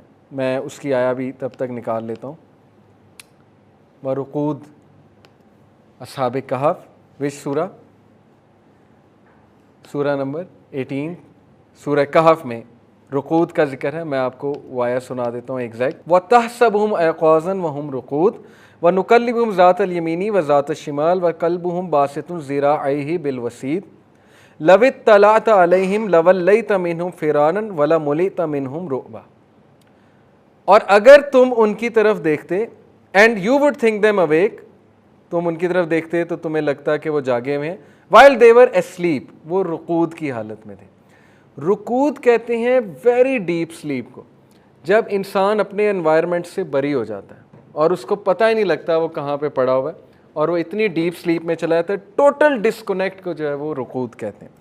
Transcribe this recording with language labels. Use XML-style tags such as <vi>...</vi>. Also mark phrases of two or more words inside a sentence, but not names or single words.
<hi>मैं उसकी आया भी तब तक निकाल लेता हूँ।</hi> <ar>ورقود أصحاب الكهف,</ar> <en>which surah?</en> <hi>सूरा नंबर 18, सूरा कहफ में रुकूद का जिक्र है। मैं आपको वाया सुना देता हूँ एग्जैक्ट।</hi> <ar>وتحسبهم أيقاظا وهم رقود ونقلبهم ذات اليمين وذات الشمال وكلبهم باسط ذراعيه بالوصيد لو اطلعت عليهم لوليت منهم فرارا ولملئت منهم رعبا.</ar> <hi>और अगर तुम उनकी तरफ देखते,</hi> <en>and you would think them awake,</en> <hi>तुम उनकी तरफ देखते तो तुम्हें लगता कि वो जागे हुए हैं।</hi> <en>while they're asleep,</en> <hi>वो रुकूद की हालत में थे। रुकूद कहते हैं</hi> <en>very deep sleep</en> <hi>को, जब इंसान अपने एनवायरनमेंट से बरी हो जाता है और उसको पता ही नहीं लगता वो कहाँ पे पड़ा हुआ है और वो इतनी</hi> <en>deep sleep</en> <hi>में चला जाता है,</hi> <en>total disconnect</en> <hi>को जो है वो रुकूद कहते हैं।</hi>